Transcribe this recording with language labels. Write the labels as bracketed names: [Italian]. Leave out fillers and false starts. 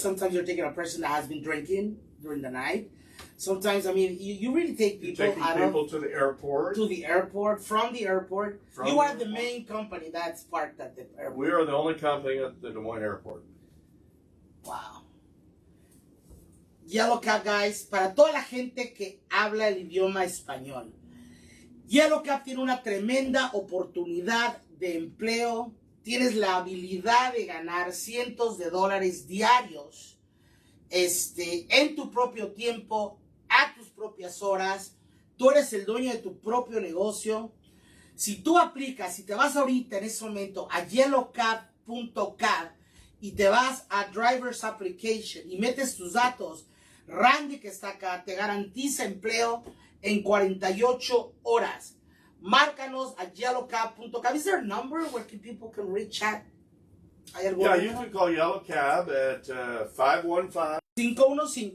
[English] Sometimes you're taking a person that has been drinking during the night. Sometimes, you really take people to the airport. From the airport. You are the main company that's parked at the airport. We are the only company at the Des Moines airport. Wow. [Spanish] Yellow Cab, guys, para toda la gente que habla el idioma español. Yellow Cab tiene una tremenda oportunidad de empleo. Tienes la habilidad de ganar cientos de dólares diarios en tu propio tiempo, a tus propias horas. Tú eres el dueño de tu propio negocio. Si tú aplicas, si te vas ahorita en ese momento a yellowcab.cab y te vas a Driver's Application y metes tus datos, Randy, que está acá, te garantiza empleo en 48 horas. Márcanos at yellowcab.com. [English] Is there a number where people can reach at? Yeah, you can call Yellow Cab at 515